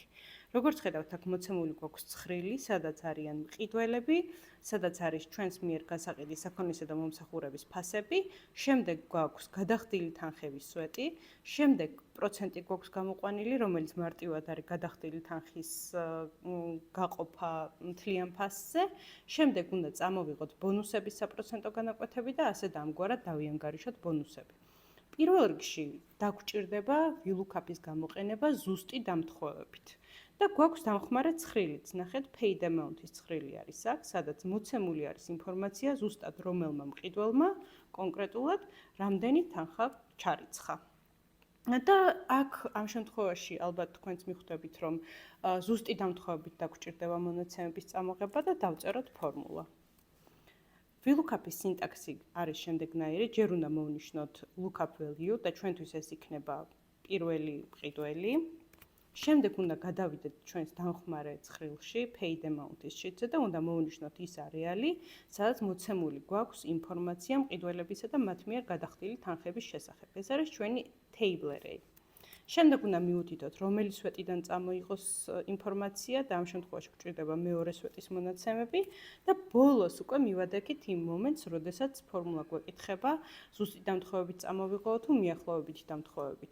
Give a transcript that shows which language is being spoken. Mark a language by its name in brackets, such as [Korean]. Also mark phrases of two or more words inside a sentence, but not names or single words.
[Georgian] როგორც ხედავთ, აქ მოცემული გვაქვს ცხრილი, სადაც არიან მყიდველები, სადაც არის ჩვენს მიერ გასაყიდი საქონლისა და მომსახურების ფასები, შემდეგ გვაქვს გადახდილი თანხების სვეტი, შემდეგ პროცენტი გვაქვს გამოყვანილი, რომელიც მარტივად არის გადახდილი თანხის გაყოფა მთლიან ფასზე, შემდეგ უნდა წამოვიღოთ ბონუსების საპროცენტო განაკვეთები და ასე და ამგვარად დავიანგარიშოთ ბონუსები. პირველ რიგში დაგვჭირდება VLOOKUP-ის გამოყენება ზუსტი დამთხოვებით. და გვაქვს დამხმარე ცხრილიც, ნახეთ, [English] paid amount- [Georgian] ის ცხრილი არის აქ, სადაც მოცემული არის ინფორმაცია ზუსტად რომელმა მყიდველმა კონკრეტულად რამდენი თანხა ჩარიცხა. და აქ ამ შემთხვევაში ალბათ თქვენც მიხვდებით, რომ ზუსტი დამთხოვებით დაგვჭირდება მონაცემების წამოღება და დავწეროთ ფორმულა. VLOOKUP-ის სინტაქსი არის შემდეგნაირი, ჯერ უნდა მოვნიშნოთ [English] lookup value [Georgian] და ჩვენთვის ეს იქნება პირველი მყიდველი. შემდეგ უნდა გადავიდეთ ჩვენს დამხმარე ცხრილში, [English] paid amount- [Georgian] ის შიტზე და უნდა მოვნიშნოთ ის არეალი, სადაც მოცემული გვაქვს ინფორმაცია მყიდველებისა და მათ მიერ გადახდილი თანხების შესახებ. ეს არის ჩვენი [English] table array. [Georgian] შემდეგ უნდა მივუთითოთ, რომელი სვეტიდან წამოიღოს ინფორმაცია და ამ შემთხვევაში გვჭირდება მეორე სვეტის მონაცემები და ბოლოს უკვე მივადექით იმ მომენტს, როდესაც ფორმულა გვეკითხება ზუსტი დამთხოვებით წამოვიღო თუ მიახლოებითი დამთხოვებით.